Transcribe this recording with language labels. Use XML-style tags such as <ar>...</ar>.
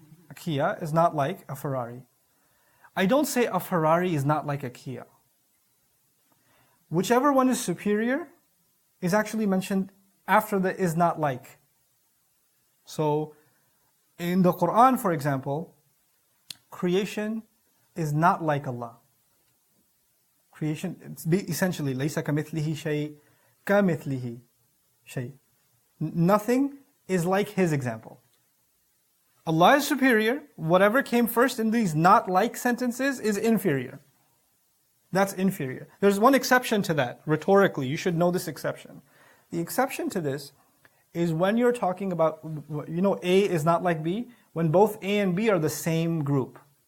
<en>A Kia is not like a Ferrari. I don't say a Ferrari is not like a Kia. whichever one is superior is actually mentioned after the is not like. So in the Quran, for example, creation is not like Allah. Creation, it's essentially,</en> <ar>لَيْسَ كَمِثْلِهِ شَيْءٍ كَمِثْلِهِ شَيْءٍ.</ar> <en>Nothing is like His example. Allah is superior. Whatever came first in these not like sentences is inferior. That's inferior. There's one exception to that, rhetorically. You should know this exception. The exception to this is when you're talking about, A is not like B, when both A and B are the same group.</en>